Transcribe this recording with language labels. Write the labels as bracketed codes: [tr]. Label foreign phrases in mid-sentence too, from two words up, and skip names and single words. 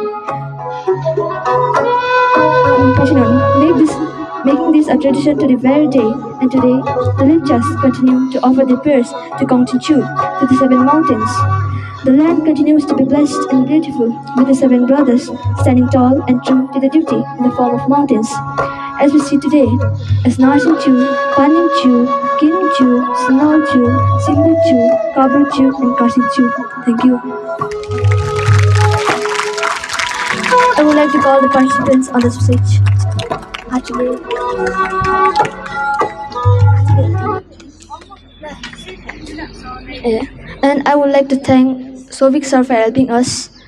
[en] Making this a tradition to the very day, and today the Lepchas continue to offer their prayers to Kong Chu to the seven mountains. The land continues to be blessed and beautiful, with the seven brothers standing tall and true to the duty in the form of mountains, as we see today, as Narsin Chu, Panim Chu, Kim Chu, Sinal Chu, Simbu Chu, Kabru Chu, and Kasin Chu. Thank you. I would like to call the participants on the stage. And I would like to thank Sovik sir for helping us.